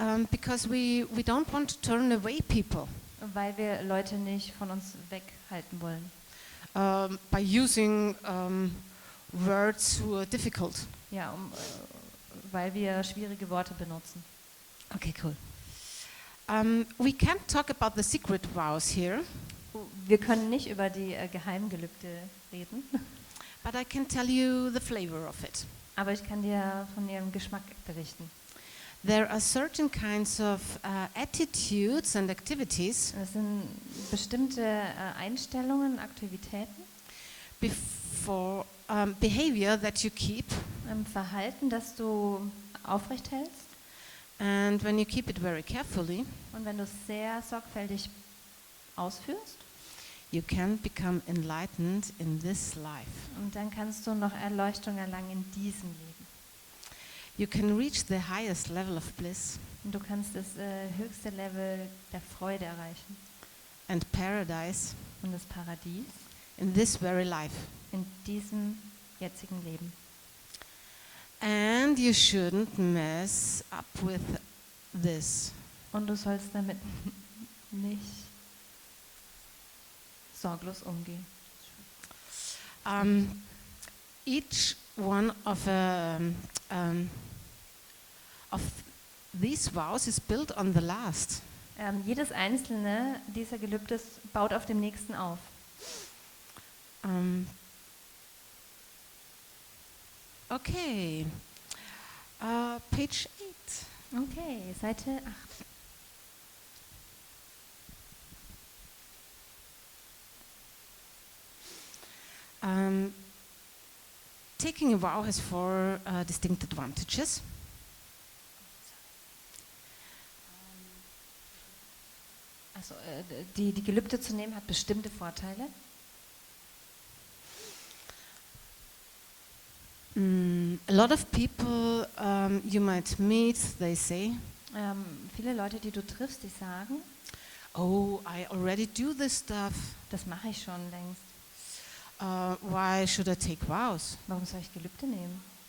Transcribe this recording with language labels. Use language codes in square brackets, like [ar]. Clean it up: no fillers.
[en] because we don't want to turn away people [de] weil wir Leute nicht von uns weghalten wollen. [en] by using words who are difficult. [de] Ja, weil wir schwierige Worte benutzen. [en] Okay, cool. We can't talk about the secret vows here, [de] Wir können nicht über die geheimen Gelübde reden, [en] but I can tell you the flavor of it. [de] aber ich kann dir von ihrem Geschmack berichten. [en] There are certain kinds of attitudes and activities [de] Es sind bestimmte Einstellungen, Aktivitäten, [en] before behavior that you keep, [de] Verhalten, das du aufrecht hältst. [en] and when you keep it very carefully, [de] Und wenn du es sehr sorgfältig ausführst, [en] you can become enlightened in this life. [de] und dann kannst du noch Erleuchtung erlangen in diesem Leben. [en] You can reach the highest level of bliss [de] Und du kannst das höchste Level der Freude erreichen [en] and paradise [de] und das Paradies [en] in this very life. [de] in diesem jetzigen Leben. [en] And you shouldn't mess up with this. [de] Und du sollst damit nicht sorglos umgehen. [en] Each one of these vows is built on the last. [de] Jedes einzelne dieser Gelübdes baut auf dem nächsten auf. [en] Okay, page 8. [de] Okay, Seite 8. [en] Taking a vow has 4 distinct advantages. [de] Also die Gelübde zu nehmen hat bestimmte Vorteile. [en] A lot of people you might meet, they say, [de] Viele Leute, die du triffst, die sagen, [en] oh, I already do this stuff. [de] das mache ich schon längst. [en] Why should I take vows? [de] Warum soll ich Gelübde nehmen?